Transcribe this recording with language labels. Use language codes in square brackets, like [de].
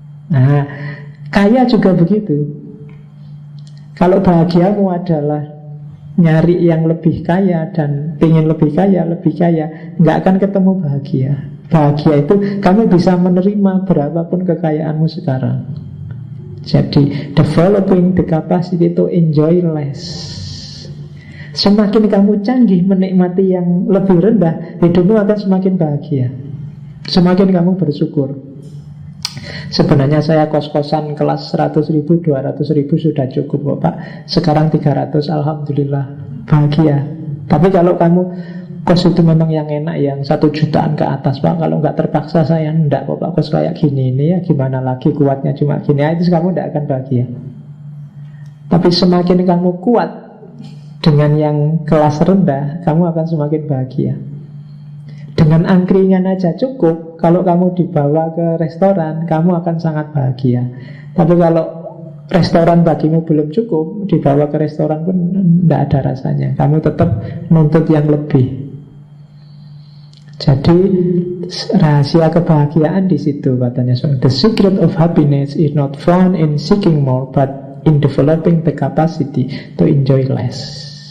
[id] Nah, kaya juga begitu. Kalau bahagiamu adalah nyari yang lebih kaya dan pengen lebih kaya, nggak akan ketemu bahagia. Bahagia itu kamu bisa menerima berapapun kekayaanmu sekarang. [en] Jadi developing the capacity to enjoy less. [id] Semakin kamu canggih menikmati yang lebih rendah, hidupmu akan semakin bahagia. Semakin kamu bersyukur. Sebenarnya saya kos-kosan kelas 100 ribu, 200 ribu sudah cukup kok Pak. Sekarang 300, Alhamdulillah, bahagia. Tapi kalau kamu kos itu memang yang enak, yang 1 jutaan ke atas Pak, kalau nggak terpaksa saya enggak kok Pak, kos kayak gini ini ya gimana lagi, kuatnya cuma gini ya, itu kamu enggak akan bahagia. Tapi semakin kamu kuat dengan yang kelas rendah, kamu akan semakin bahagia. Dengan angkringan aja cukup. Kalau kamu dibawa ke restoran, kamu akan sangat bahagia. Tapi kalau restoran bagimu belum cukup, dibawa ke restoran pun tidak ada rasanya. Kamu tetap nuntut yang lebih. Jadi rahasia kebahagiaan di situ katanya. [en] So, the secret of happiness is not found in seeking more, but in developing the capacity to enjoy less.